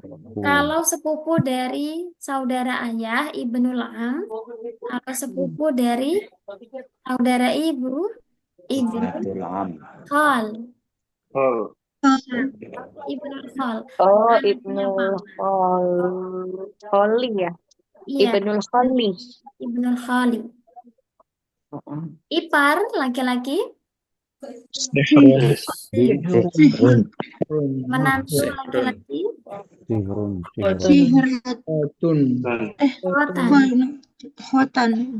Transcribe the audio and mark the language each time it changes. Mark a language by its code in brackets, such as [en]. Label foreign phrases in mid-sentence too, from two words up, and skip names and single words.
[id] Kalau sepupu dari saudara ayah, [ar] ابن العم. [id] Kalau sepupu dari saudara ibu, [ar] ابن الخال. ابن الخال. Oh, [id] Anaknya Ibnul paman. Kholi ya. Iya, [ar] ابن خالي. ابن خالي. [id] Ipar laki-laki, menantu laki-laki, Sihrun. khotan.